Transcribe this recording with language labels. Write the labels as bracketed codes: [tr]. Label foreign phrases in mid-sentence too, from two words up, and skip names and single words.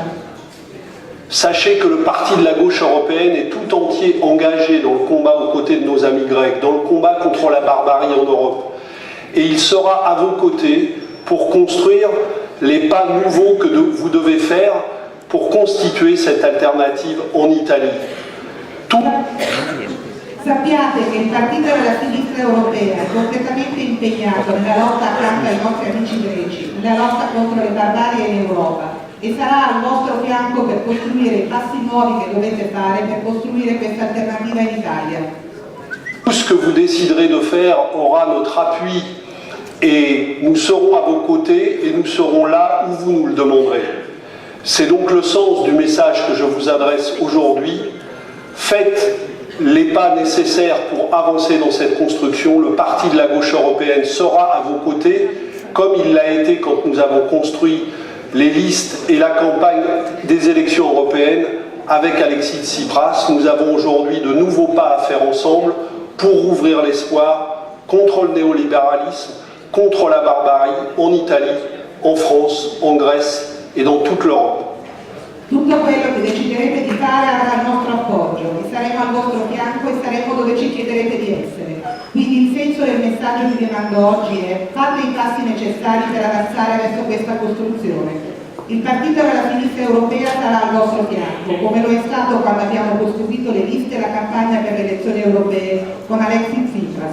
[fr] Sachez que le parti de la gauche européenne est tout entier engagé dans le combat aux côtés de nos amis grecs, dans le combat contre la barbarie en Europe. Et il sera à vos côtés pour construire les pas nouveaux que vous devez faire pour constituer cette alternative en Italie. [it] Sappiate che il partito della sinistra europea è completamente impegnato nella lotta accanto ai nostri amici greci, nella lotta contro le barbarie in Europa e sarà al vostro fianco per costruire i passi nuovi che dovete fare per costruire questa alternativa in Italia. [fr] Tout ce que vous déciderez de faire aura notre appui et nous serons à vos côtés et nous serons là où vous nous le demanderez. C'est donc le sens du message que je vous adresse aujourd'hui. Faites les pas nécessaires pour avancer dans cette construction. Le parti de la gauche européenne sera à vos côtés, comme il l'a été quand nous avons construit les listes et la campagne des élections européennes avec Alexis Tsipras. Nous avons aujourd'hui de nouveaux pas à faire ensemble pour ouvrir l'espoir contre le néolibéralisme, contre la barbarie en Italie, en France, en Grèce et dans toute l'Europe. [it] Tutto quello che deciderete di fare avrà il nostro appoggio e saremo al vostro fianco e saremo dove ci chiederete di essere. Quindi il senso del messaggio che vi mando oggi è: fate i passi necessari per avanzare verso questa costruzione. Il partito della sinistra europea sarà al vostro fianco, come lo è stato quando abbiamo costruito le liste e la campagna per le elezioni europee con Alexis Tsipras.